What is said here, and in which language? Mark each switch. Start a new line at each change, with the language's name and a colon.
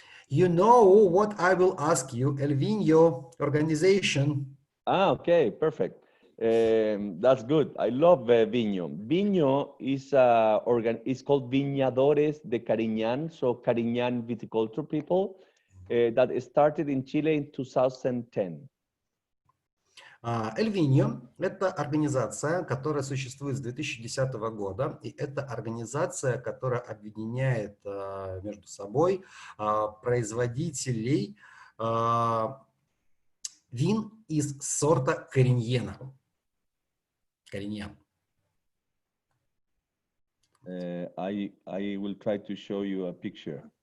English: You know what I will ask you, El Viño organization. Ah, okay, perfect. That's good. I love Viño. Viño is is called Viñadores de Cariñán, so Cariñán viticulture people that started in Chile in 2010.
Russian: El Viño – это организация, которая существует с 2010 года, и это организация, которая объединяет между собой производителей вин из сорта Кариньена. Кариньян.
English: I will try to show you a picture.